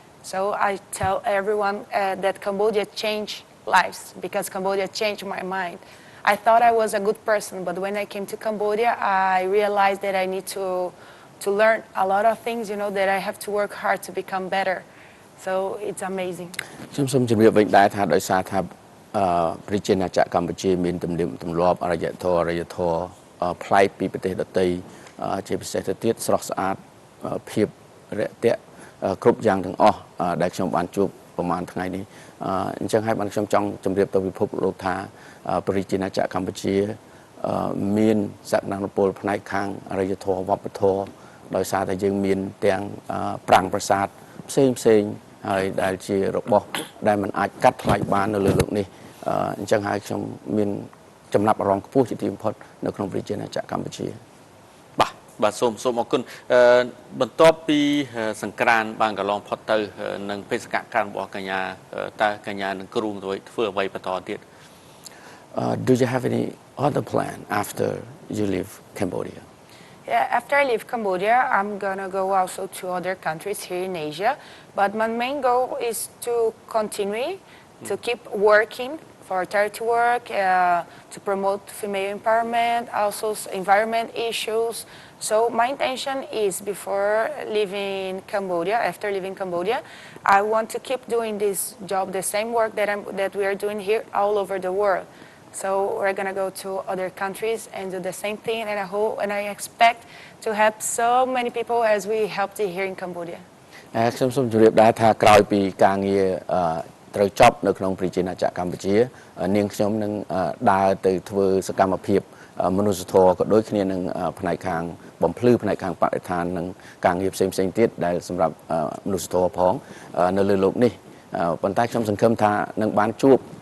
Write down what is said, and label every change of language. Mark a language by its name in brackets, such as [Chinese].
[English] So I tell everyone that Cambodia changed lives because Cambodia changed my mind. I thought I was a good person, but when I came to Cambodia, I realized that I need to learn a lot of things, you know, that I have to work hard to become better. So it's amazing. [Khmer] ខ្ញុំសូមជម្រាបវិញដែរថាដោយសារថាប្រជាណាចក្រកម្ពុជាមានទំនៀមទម្លាប់អរិយធម៌ប្លែកពីប្រទេសដទៃជាពិសេសទៅទៀតស្រស់ស្អាតភាពរាក់ទាក់គ្រប់យ៉ាងទាំងអស់ដែលខ្ញុំបានជួបប្រហែលថ្ងៃនេះអញ្ចឹងហើយបានខ្ញុំចង់ជម្រាបទៅពិភពលោកថាប្រជាណាចក្រកម្ពុជា មានសក្តានុពលផ្នែកខាងអរិយធម៌វប្បធម៌ដោយសារតែយើងមានទាំងប្រាង្គប្រាសាទផ្សេងហើយដែលជារបស់ដែលมันអាចកាត់ថ្លៃបាននៅលើលោកនេះអញ្ចឹងហើយខ្ញុំមានចំណាប់អារម្មណ៍ខ្ពស់ជាទីបំផុតនៅក្នុងប្រជាណាចក្រកម្ពុជា បាទសូមអរគុណបន្ទាប់ពីសង្ក្រានបានកន្លងផុតទៅនឹងបេសកកម្មរបស់កញ្ញាតើកញ្ញានឹងគ្រោងធ្វើអ្វីបន្តទៀត [English] Do you have any other plan after you leave Cambodia? Yeah, after I leave Cambodia, I'm gonna go also to other countries here in Asia. But my main goal is to continue to keep working for charity work, to promote female empowerment, also environment issues. So my intention is before leaving Cambodia, after leaving Cambodia, I want to keep doing this job, the same work that we are doing here all over the world. So we're gonna go to other countries and do the same thing, and I hope and I expect to help so many people as we helped here in Cambodia. [Khmer] ខ្ញុំសូមជម្រាបដែរថាក្រោយពីការងារត្រូវចប់នៅក្នុងប្រជាណាចក្រកម្ពុជានាងខ្ញុំនឹងដើរទៅធ្វើសកម្មភាពមនុស្សធម៌ក៏ដូចគ្នានឹងផ្នែកខាងបំភ្លឺផ្នែកខាងបរិស្ថាននិងការងារផ្សេងទៀតដែលសម្រាប់មនុស្សធម៌ផងនៅលើលោកនេះប៉ុន្តែខ្ញុំសង្ឃឹមថានឹងបានជួប